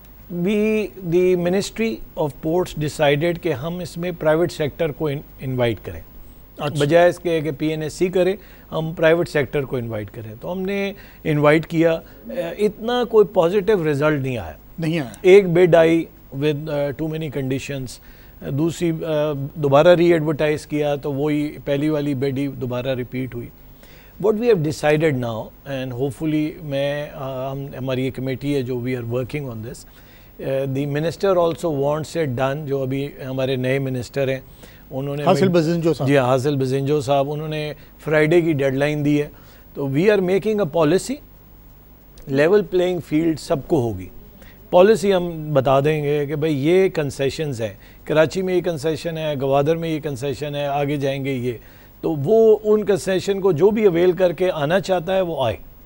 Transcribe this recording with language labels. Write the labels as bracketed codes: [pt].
[en] the ministry of ports decided [ur] کہ ہم اس میں پرائیویٹ سیکٹر کو انوائٹ کریں, بجائے اس کے کہ پی این ایس سی کرے, ہم پرائیویٹ سیکٹر کو انوائٹ کریں. تو ہم نے انوائٹ کیا, اتنا کوئی پازیٹیو رزلٹ نہیں آیا. ایک بڈ آئی [en] with too many conditions, [ur] دوسری دوبارہ ری ایڈورٹائز کیا تو وہی پہلی والی بیڈ ہی دوبارہ ریپیٹ ہوئی. [en] what we have decided now and hopefully [ur] ہماری یہ کمیٹی ہے جو [en] we are working on this, the minister also wants it done, [ur] جو ابھی ہمارے نئے منسٹر ہیں انہوں نے حاصل بزنجو صاحب, جی حاصل بزنجو صاحب, انہوں نے فرائیڈے کی ڈیڈ لائن دی ہے. [en] تو we are making a policy, level playing field [ur] سب کو ہوگی. پالیسی ہم بتا دیں گے کہ بھئی یہ کنسیشنز ہیں, کراچی میں یہ کنسیشن ہے, گوادر میں یہ کنسیشن ہے, آگے جائیں گے یہ, تو وہ ان کنسیشن کو جو بھی اویل کر کے آنا چاہتا ہے وہ آئے.